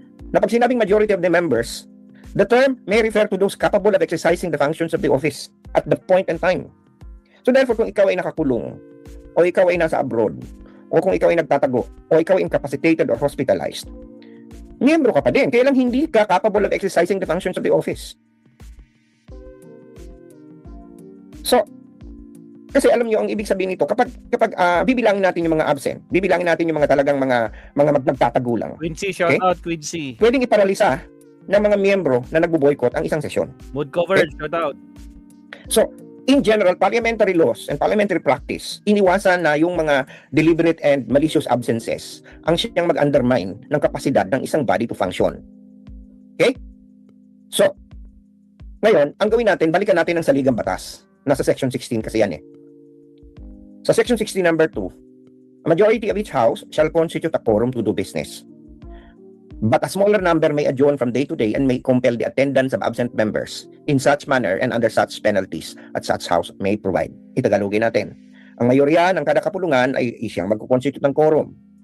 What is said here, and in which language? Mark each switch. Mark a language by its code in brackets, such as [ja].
[tl] Na pag sinabing [en] majority of the members, the term may refer to those capable of exercising the functions of the office at the point and time. [tl] So therefore, kung ikaw ay nakakulong, o ikaw ay nasa abroad, o kung ikaw ay nagtatago, o ikaw ay incapacitated or hospitalized, miyembro ka pa din. Kaya lang hindi ka [en] capable of exercising the functions of the office. [tl] So, kasi alam niyo ang ibig sabihin nito, kapag bibilangin natin yung mga absent, bibilangin natin yung mga talagang mga nagtatago lang. [en] Quincy, shout out Quincy. [tl] Pwedeng iparalisa ng mga miyembro na nagbo-boycott ang isang sesyon. [en] Mood cover, shout out. So, in general, parliamentary laws and parliamentary practice, [tl] iniwasan na yung mga [en] deliberate and malicious absences [tl] ang siyang mag-undermine ng kapasidad ng isang [en] body to function. Okay? [tl] So, ngayon, ang gawin natin, balikan natin ang saligang batas. Nasa section 16 kasi yan eh. [en] Sa section 16 number 2, a majority of each house shall constitute a quorum to do business. But a smaller number may adjourn from day to day and may compel the attendance of absent members in such manner and under such penalties at such house may provide. [tl] Itagalogin natin. Ang mayorya ng kada kapulungan ay siyang magkukonstitute ng quorum.